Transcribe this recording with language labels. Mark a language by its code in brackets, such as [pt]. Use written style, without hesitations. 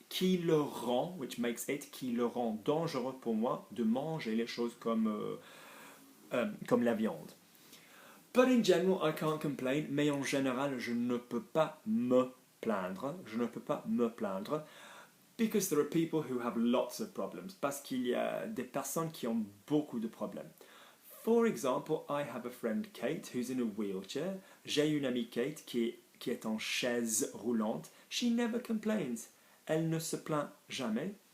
[fr] Qui le rend, [en] which makes it, [fr] qui le rend dangereux pour moi de manger les choses comme la viande. [en] But in general, I can't complain, [fr] mais en général, je ne peux pas me plaindre. Je ne peux pas me plaindre. [en] Because there are people who have lots of problems. [fr] Parce qu'il y a des personnes qui ont beaucoup de problèmes. [en] For example, I have a friend Kate who's in a wheelchair. [fr] J'ai une amie Kate qui est en chaise roulante. [en] She never complains. [fr] Elle ne se plaint jamais.